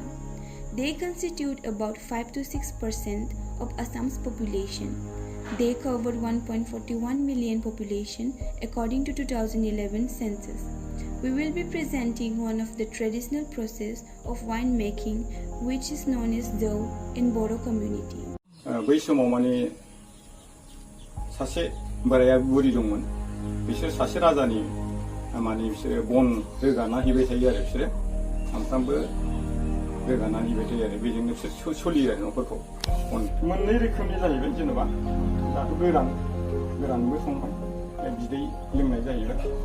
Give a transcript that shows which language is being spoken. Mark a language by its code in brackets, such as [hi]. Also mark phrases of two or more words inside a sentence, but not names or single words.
[en] They constitute about 5 to 6% of Assam's population. They covered 1.41 million population according to 2011 census. We will be presenting one of the traditional process of wine making, which is known as dough in Bodo community. [brx] बै समाव माने सासे बोराया बुरि दंमोन बिसोर सासे राजानि माने बिसोरो बन रोगाना हैबाय थायो आरो बिसोरो सानफ्रामबो रोगाना हैबाय थायो आरो बेजोंनो बिसोर सोलियो आरो न'खरखौ मोननै रोखोमनि जाहैबाय जेनेबा दाथ' गोरानबो संबाय बिदै लोंनाय जाहैबाय